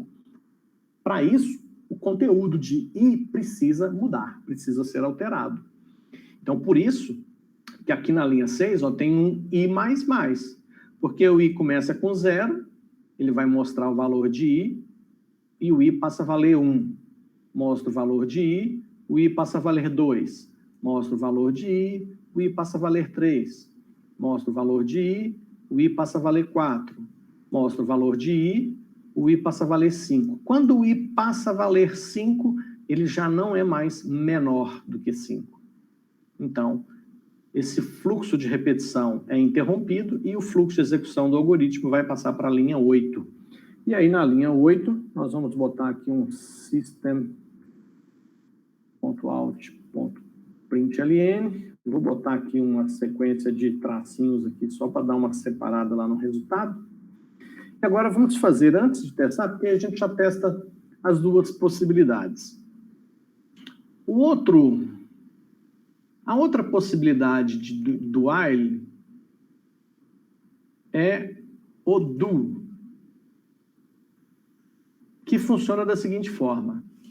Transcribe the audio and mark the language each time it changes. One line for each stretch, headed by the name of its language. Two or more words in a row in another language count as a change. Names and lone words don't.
Portuguese: Para isso, o conteúdo de i precisa mudar, precisa ser alterado. Então, por isso que aqui na linha 6 ó, tem um i++. Porque o i começa com 0, ele vai mostrar o valor de i, e o i passa a valer 1. Mostro o valor de i, o i passa a valer 2. Mostro o valor de i, o i passa a valer 3. Mostro o valor de i, o i passa a valer 4. Mostro o valor de i, o i passa a valer 5. Quando o i passa a valer 5, ele já não é mais menor do que 5. Então, esse fluxo de repetição é interrompido e o fluxo de execução do algoritmo vai passar para a linha 8. E aí, na linha 8, nós vamos botar aqui um system.out.println. Vou botar aqui uma sequência de tracinhos aqui, só para dar uma separada lá no resultado. E agora vamos fazer, antes de testar, porque a gente já testa as duas possibilidades. A outra possibilidade do while é o do, que funciona da seguinte forma.